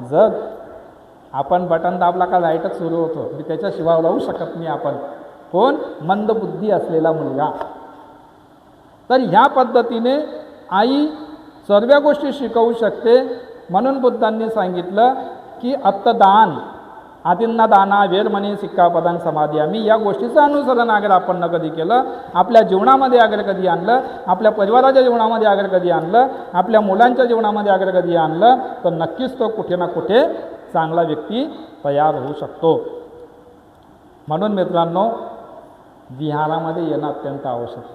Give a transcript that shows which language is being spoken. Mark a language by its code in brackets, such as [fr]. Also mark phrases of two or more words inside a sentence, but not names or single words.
[mr] जग आपण बटन दाबला का लाईटच सुरू होतो, मी त्याच्याशिवाय राहू शकत नाही आपण. कोण, मंदबुद्धी असलेला मुलगा. तर ह्या पद्धतीने आई सर्व गोष्टी शिकवू शकते. म्हणून बुद्धांनी सांगितलं की [pi] आदिन्ना दाना वेरमणी सिक्कापदां समाधियामी, [mr] या गोष्टीचं अनुसरण अगर आपण कधी केलं, आपल्या जीवनामध्ये अगर कधी आणलं, आपल्या परिवाराच्या जीवनामध्ये अगर कधी आणलं, आपल्या मुलांच्या जीवनामध्ये अगर कधी आणलं, तर नक्कीच तो कुठे ना कुठे चांगला व्यक्ती तयार होऊ शकतो. म्हणून मित्रांनो, विहारामध्ये येणं अत्यंत आवश्यक आहे.